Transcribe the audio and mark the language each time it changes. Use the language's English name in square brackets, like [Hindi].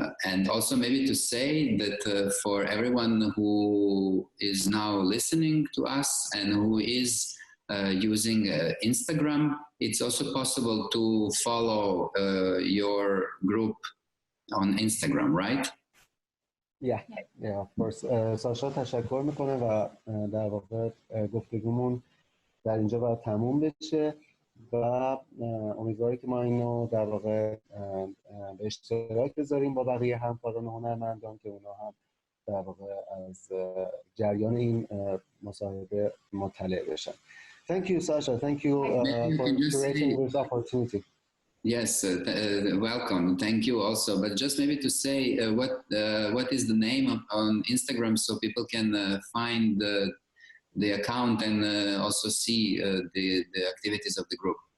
[English] And also maybe to say that for everyone who is now listening to us and who is using Instagram, it's also possible to follow your group on Instagram, right? Yeah, of course. [Persian] ساشا تشکر میکنه و در واقع گفتگومون در اینجا باید تموم بشه و امیدواره که ما اینو در واقع به اشتراک بذاریم با بقیه همکاران هنرمندان که اونا هم در واقع از جریان این مصاحبه مطلع بشن. [English] Thank you, Sasha. Thank you for creating this opportunity. Yes, welcome. Thank you also. But just maybe to say what is the name on Instagram so people can find the account and also see the activities of the group.